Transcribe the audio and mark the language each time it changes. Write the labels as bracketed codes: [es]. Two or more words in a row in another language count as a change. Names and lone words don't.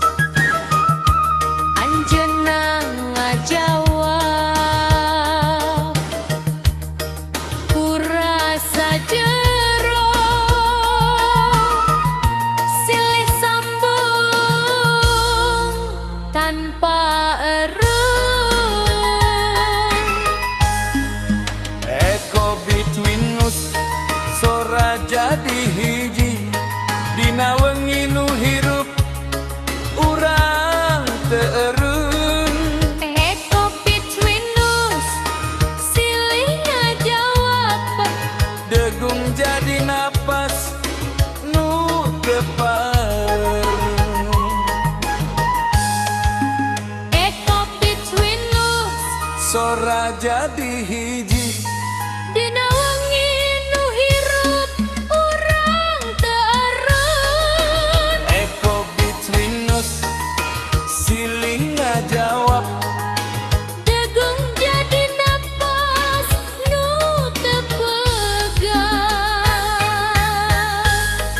[su] Anjeunna ngajawab ku rasa jero. Silih sambung tanpa erun. [en] Echo between us [su] sora jadi hiji. Dina wengi nu hirup urang teu erun. [en] Echo between us [su] silih ngajawab. Degung jadi napas nu teu parun. [en] Echo between us [su] Sora jadi hiji. dina wengi nu hirup urang teu erun. [en] Echo between us [su] silih ngajawab. Degung jadi napas nu teu pegang.